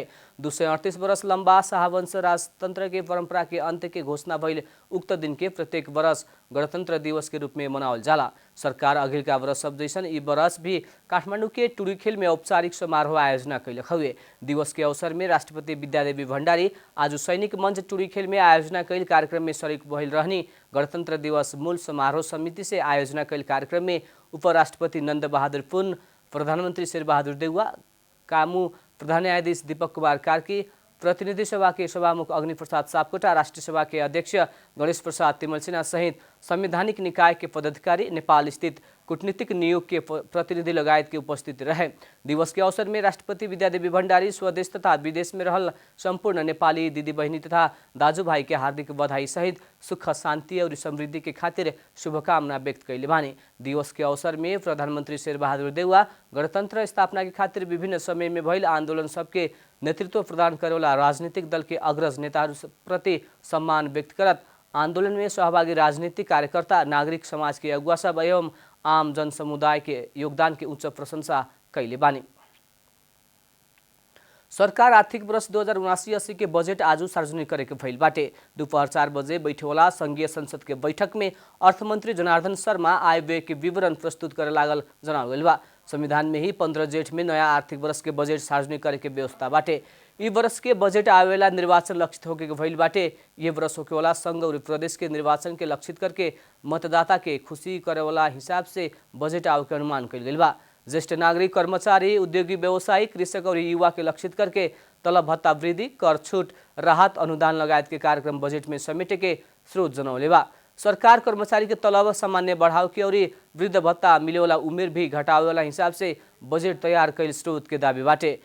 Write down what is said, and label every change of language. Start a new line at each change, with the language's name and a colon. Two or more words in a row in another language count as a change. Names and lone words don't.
Bhojpuri: 238 वर्ष लंबा शाहवंश राजतंत्र के परंपरा के अंत के घोषणा भइल उक्त दिन के प्रत्येक वर्ष गणतंत्र दिवस के रूप में मनावल जाला। सरकार अघिल का वर्ष सब जैसन ई वर्ष भी काठमांडू के टुरी खेल में औपचारिक समारोह आयोजना कैलक हुए। दिवस के अवसर में राष्ट्रपति विद्यादेवी भण्डारी आज सैनिक मंच टुरी खेल में आयोजना कैल कार्यक्रम में शरीक भइल रहनी। गणतंत्र दिवस मूल समारोह समिति से आयोजना कैल कार्यक्रम में उपराष्ट्रपति नंद बहादुर पुन, प्रधानमंत्री शेरबहादुर देउवा, कामू प्रधान न्यायाधीश दीपक कुमार कार्की, प्रतिनिधि सभा के सभामुख अग्नि प्रसाद सापकोटा, राष्ट्रीय सभा के अध्यक्ष गणेश प्रसाद तिमल सिन्हा सहित संवैधानिक निकाय के पदाधिकारी, नेपाल स्थित कूटनीतिक नियोग के प्रतिनिधि लगायत के उपस्थित रहे। दिवस के अवसर में राष्ट्रपति विद्यादेवी भण्डारी स्वदेश तथा विदेश में रहल संपूर्ण नेपाली दिदी बहिनी तथा दाजुभाई के हार्दिक बधाई सहित सुख शांति और समृद्धि के खातिर शुभकामना व्यक्त कैले बानी। दिवस के अवसर में प्रधानमंत्री शेरबहादुर देउवा गणतंत्र स्थापना के खातिर विभिन्न समय में भइल आंदोलन सबके नेतृत्व प्रदान करेवाला राजनीतिक दल के अग्रज नेताहरू प्रति सम्मान व्यक्त करत आंदोलन में सहभागी राजनीतिक कार्यकर्ता, नागरिक समाज के अगुवा सब एवं आम जन समुदाय के योगदान की उच्च प्रशंसा कैले बानी। सरकार आर्थिक वर्ष 2079-80 के बजेट आज सार्वजनिक करे के भइल बाटे। दोपहर 4 बजे बैठेवाला संघीय संसद के बैठक में अर्थमंत्री जनार्दन शर्मा आय व्यय के विवरण प्रस्तुत करे लागल जनावल गइल बा। संविधान में ही 15 जेठ में नया आर्थिक वर्ष के बजेट सार्वजनिक करे के व्यवस्था बाटे। ई वर्ष के बजेट आवेला निर्वाचन लक्षित होके भइल बाटे। ये वर्ष होकेवाला संघ और प्रदेश के निर्वाचन के लक्षित करके मतदाता के खुशी करेवाला हिसाब से बजेट आवे के अनुमान कइल गइल बा। ज्येष्ठ नागरिक, कर्मचारी, उद्योगी, व्यवसायी, कृषक और युवा के लक्षित करके तलब भत्ता वृद्धि, कर छूट, राहत, अनुदान लगायत के कार्यक्रम बजेट में समेटे के स्रोत जनौले बा। सरकार कर्मचारी के तलब सामान्य बढ़ाव के और वृद्ध भत्ता मिले वाला उमेर भी घटावे वाला हिसाब से बजेट तैयार कैल स्रोत के दावी बाटे।